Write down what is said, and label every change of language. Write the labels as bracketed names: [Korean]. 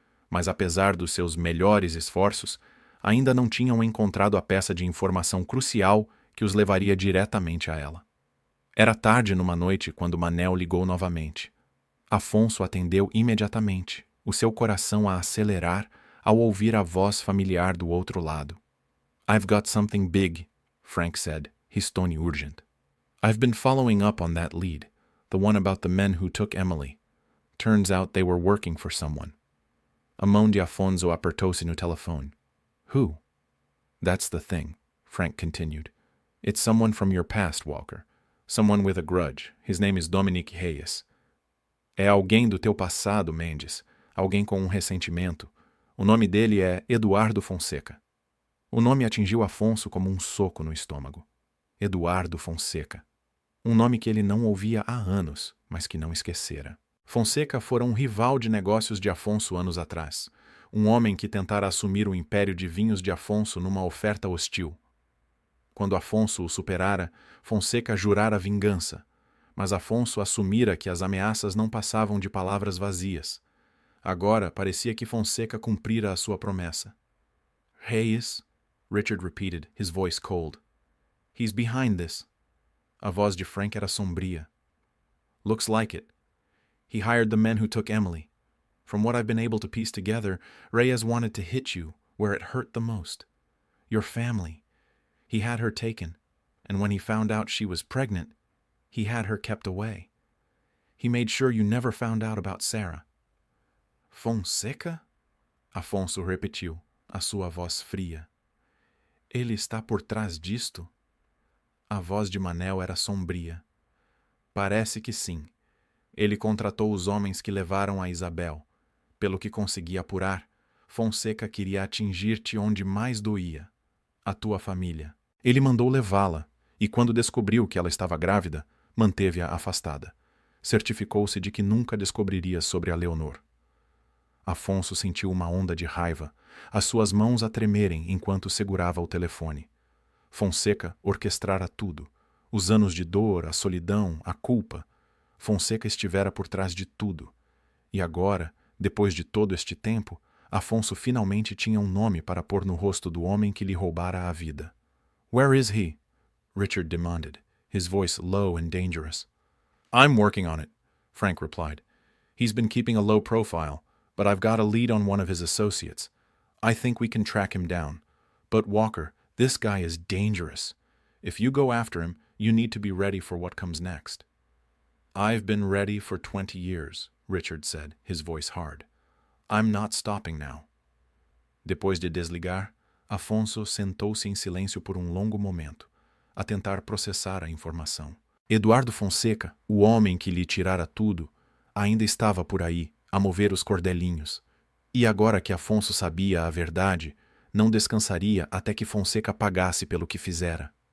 [Portuguese] Mas apesar dos seus melhores esforços, ainda não tinham encontrado a peça de informação crucial que os levaria diretamente a ela. Era tarde numa noite quando Manel ligou novamente. Afonso atendeu imediatamente, o seu coração a acelerar ao ouvir a voz familiar do outro lado. [English] "I've got something big," Frank said, his tone urgent. "I've been following up on that lead, the one about the men who took Emily. Turns out they were working for someone." [Portuguese] A mão de Afonso apertou-se no telefone. [English] "Who?" "That's the thing," Frank continued. "It's someone from your past, Walker. Someone with a grudge. His name is Dominic Reyes." [Portuguese] "É alguém do teu passado, Mendes. Alguém com um ressentimento. O nome dele é Eduardo Fonseca." O nome atingiu Afonso como um soco no estômago. Eduardo Fonseca. Um nome que ele não ouvia há anos, mas que não esquecera. Fonseca fora um rival de negócios de Afonso anos atrás. Um homem que tentara assumir o império de vinhos de Afonso numa oferta hostil. Quando Afonso o superara, Fonseca jurara vingança. Mas Afonso assumira que as ameaças não passavam de palavras vazias. Agora parecia que Fonseca cumprira a sua promessa. [English] "Reyes," Richard repeated, his voice cold. "He's behind this." [Portuguese] A voz de Frank era sombria. [English] "Looks like it. He hired the men who took Emily. From what I've been able to piece together, Reyes wanted to hit you where it hurt the most. Your family. He had her taken, and when he found out she was pregnant, he had her kept away. He made sure you never found out about Sarah." [Portuguese] "Fonseca?" Afonso repetiu, a sua voz fria. "Ele está por trás disto?" A voz de Manel era sombria. "Parece que sim. Ele contratou os homens que levaram a Isabel. Pelo que consegui apurar, Fonseca queria atingir-te onde mais doía, a tua família. Ele mandou levá-la, e quando descobriu que ela estava grávida, manteve-a afastada. Certificou-se de que nunca descobriria sobre a Leonor." Afonso sentiu uma onda de raiva, as suas mãos a tremerem enquanto segurava o telefone. Fonseca orquestrara tudo, os anos de dor, a solidão, a culpa. Fonseca estivera por trás de tudo. E agora, depois de todo este tempo, Afonso finalmente tinha um nome para pôr no rosto do homem que lhe roubara a vida. [English] "Where is he?" Richard demanded, his voice low and dangerous. "I'm working on it," Frank replied. "He's been keeping a low profile, but I've got a lead on one of his associates. I think we can track him down. But Walker, this guy is dangerous. If you go after him, you need to be ready for what comes next." "I've been ready for 20 years, Richard said, his voice hard. "I'm not stopping now." [Portuguese] Depois de desligar, Afonso sentou-se em silêncio por um longo momento, a tentar processar a informação. Eduardo Fonseca, o homem que lhe tirara tudo, ainda estava por aí, a mover os cordelinhos. E agora que Afonso sabia a verdade, não descansaria até que Fonseca pagasse pelo que fizera.